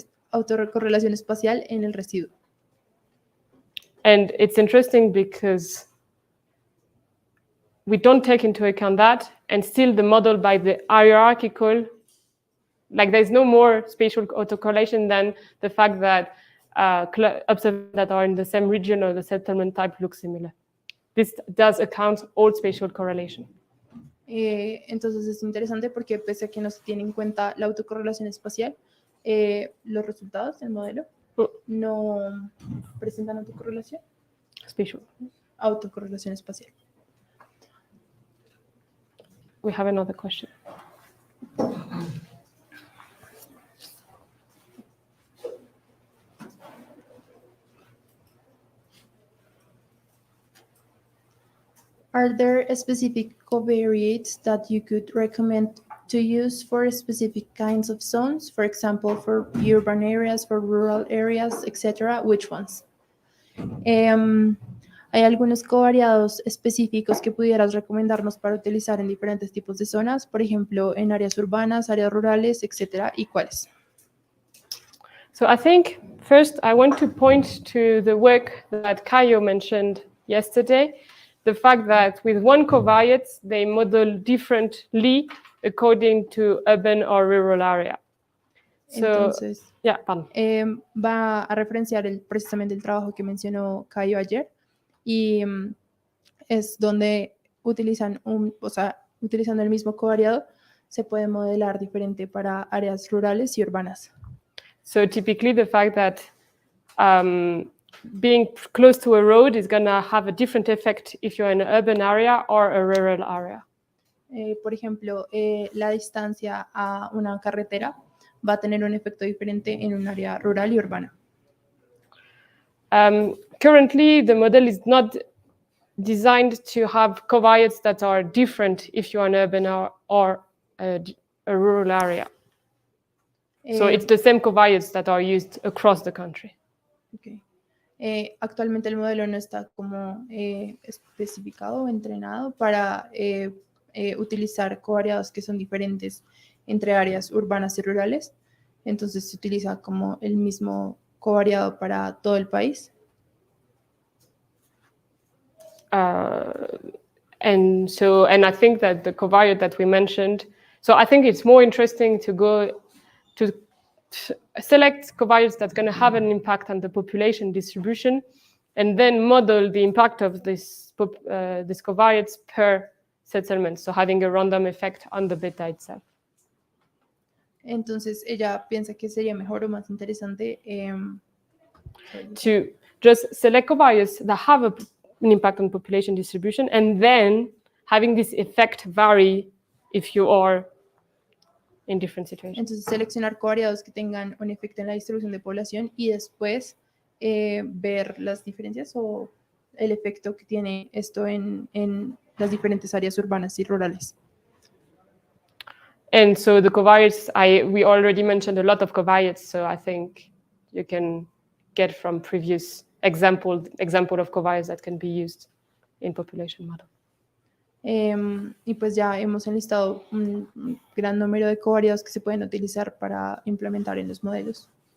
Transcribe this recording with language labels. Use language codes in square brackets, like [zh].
[es] Autocorrelación espacial en el residuo. [en] And it's interesting because we don't take into account that, and still the model by the hierarchical, like there's no more spatial autocorrelation than the fact that observations that are in the same region or the settlement type look similar. This does account all spatial correlation. [es] Entonces es interesante porque pese a que no se tiene en cuenta la autocorrelación espacial, los resultados del modelo no presentan autocorrelación. [en] Spatial. [es] Autocorrelación espacial. [en] We have another question. Are there specific covariates that you could recommend to use for specific kinds of zones? For example, for urban areas, for rural areas, etc. Which ones? [es] ¿Hay algunos covariados específicos que pudieras recomendarnos para utilizar en diferentes tipos de zonas? Por ejemplo, en áreas urbanas, áreas rurales, etc. ¿Y cuáles? [en] So I think first I want to point to the work that Caio mentioned yesterday. The fact that with one covariate, they model differently according to urban or rural area. So, [es] entonces, [en] yeah, pardon. [es] Va a referenciar precisamente el trabajo que mencionó Caio ayer, y es donde utilizando el mismo covariado, se puede modelar diferente para áreas rurales y urbanas. [en] So typically the fact that being close to a road is going to have a different effect if you're in an urban area or a rural area. [es] Por ejemplo, la distancia a una carretera va a tener un efecto diferente en un área rural y urbana. [en] Currently, the model is not designed to have covariates that are different if you're an urban or a rural area. So it's the same covariates that are used across the country. Okay. [es] Actualmente el modelo no está como especificado o entrenado para utilizar covariados que son diferentes entre áreas urbanas y rurales. Entonces se utiliza como el mismo covariado para todo el país. [en] And I think that the covariate that we mentioned, so I think it's more interesting to go to select covariates that's going to have an impact on the population distribution, and then model the impact of this covariates per settlement, so having a random effect on the beta itself. [es] Entonces ella piensa que sería mejor o más interesante [en] to just select covariates that have an impact on population distribution, and then having this effect vary if you are in different situations. [es] Entonces seleccionar covariados que tengan un efecto en la distribución de población y después ver las diferencias o el efecto que tiene esto en las diferentes áreas urbanas y rurales. [en] And so the covariates, we already mentioned a lot of covariates, so I think you can get from previous example of covariates that can be used in population model. [es] Y pues ya hemos enlistado un gran número de covariados que se pueden utilizar para implementar en los modelos.